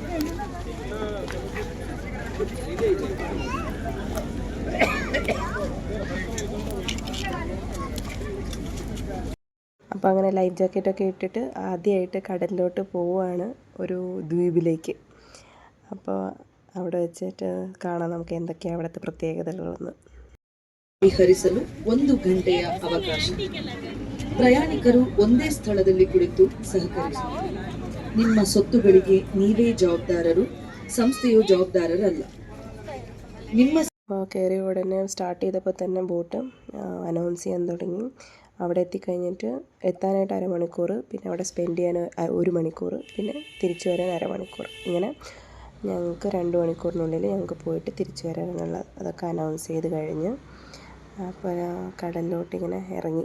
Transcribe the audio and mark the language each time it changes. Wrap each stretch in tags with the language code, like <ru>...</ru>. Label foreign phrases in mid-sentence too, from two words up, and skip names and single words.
<ml>അപ്പോൾ അങ്ങനെ ലൈഫ് ജാക്കറ്റൊക്കെ ഇട്ടിട്ട് ആദ്യമായിട്ട് കടലിലോട്ട് പോവുകയാണ്, ഒരു ദ്വീപിലേക്ക്. അപ്പോൾ അവിടെ വെച്ചിട്ട് കാണാം നമുക്ക് എന്തൊക്കെയാണ് അവിടുത്തെ പ്രത്യേകതകളെന്ന്.</ml> <kn>ವಿಹರಿಸಲು 1 ಗಂಟೆಯ ಅವಕಾಶ. ಪ್ರಯಾಣಿಕರು ಒಂದೇ ಸ್ಥಳದಲ್ಲಿ ಕುಳಿತು ಸಹಕರಿಸುತ್ತಾರೆ. ನಿಮ್ಮ ಸೊತ್ತುಗಳಿಗೆ ನೀವೇ ಜವಾಬ್ದಾರರು, ಸಂಸ್ಥೆಯು ಜವಾಬ್ದಾರರಲ್ಲ. ನಿಮ್ಮ</kn> <ml>കയറി ഉടനെ സ്റ്റാർട്ട് ചെയ്തപ്പോൾ തന്നെ ബോട്ട് അനൗൺസ് ചെയ്യാൻ തുടങ്ങി. അവിടെ എത്തിക്കഴിഞ്ഞിട്ട് എത്താനായിട്ട് അരമണിക്കൂർ, പിന്നെ അവിടെ സ്പെൻഡ് ചെയ്യാൻ 1 മണിക്കൂർ, പിന്നെ തിരിച്ചു വരാൻ അരമണിക്കൂർ. ഇങ്ങനെ ഞങ്ങൾക്ക് 2 മണിക്കൂറിനുള്ളിൽ ഞങ്ങൾക്ക് പോയിട്ട് തിരിച്ചു വരാനുള്ള അതൊക്കെ അനൗൺസ് ചെയ്ത് കഴിഞ്ഞ് അപ്പോൾ കടലിലോട്ട് ഇങ്ങനെ ഇറങ്ങി.</ml>